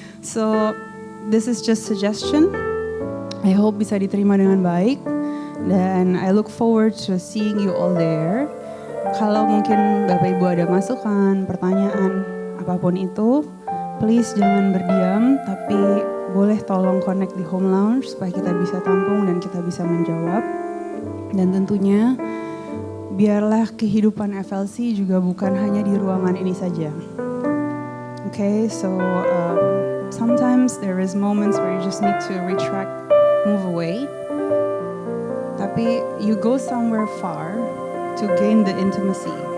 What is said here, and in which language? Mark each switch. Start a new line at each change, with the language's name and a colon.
English: So this is just suggestion. I hope
Indonesian: bisa diterima dengan baik. Dan
English: I look forward to seeing you all there.
Indonesian: Kalau mungkin Bapak Ibu ada masukan, pertanyaan, apapun itu, please jangan berdiam, tapi boleh tolong connect di Home Lounge supaya kita bisa tampung dan kita bisa menjawab. Dan tentunya biarlah kehidupan FLC juga bukan hanya di ruangan ini saja.
English: Okay, so sometimes there is moments where you just need to retract, move away.
Indonesian: Tapi
English: you go somewhere far to gain the intimacy.